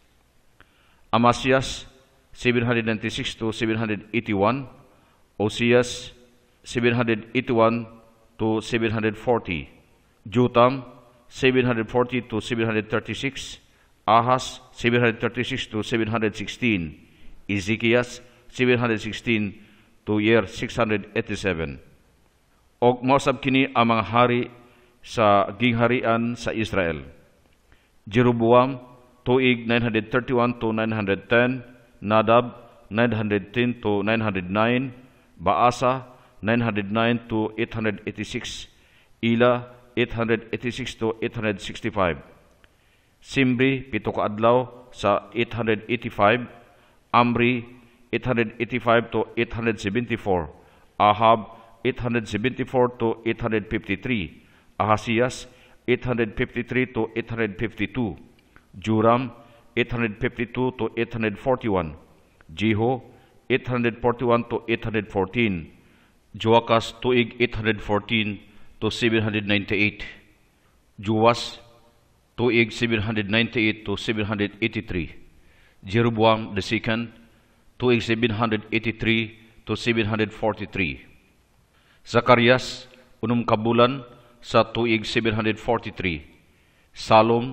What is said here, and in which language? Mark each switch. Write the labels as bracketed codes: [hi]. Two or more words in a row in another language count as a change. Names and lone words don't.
[ceb] Amasias 796 to 781, Osias 781 to 740, Jotam 740 to 736, Ahaz 736 to 716, Ezekias 716 to year 687. Og mausab kini ang mga hari sa gingharian sa Israel: Jeroboam tuig 931 to 910, Nadab 910 to 909, Baasa 909 to 886, Ila 886 to 865, Simri 7 ka adlaw sa 885, Amri 885 to 874, Ahab 874 to 853, Ahasias 853 to 852, Joram 852 to 841, Jeho 841 to 814, Joakas tuig 814 to 798, Joas tuig 798 to 783, Jeroboam II tuig 783 to 743, Zacarias unum kabulan sa tuig 743, Salom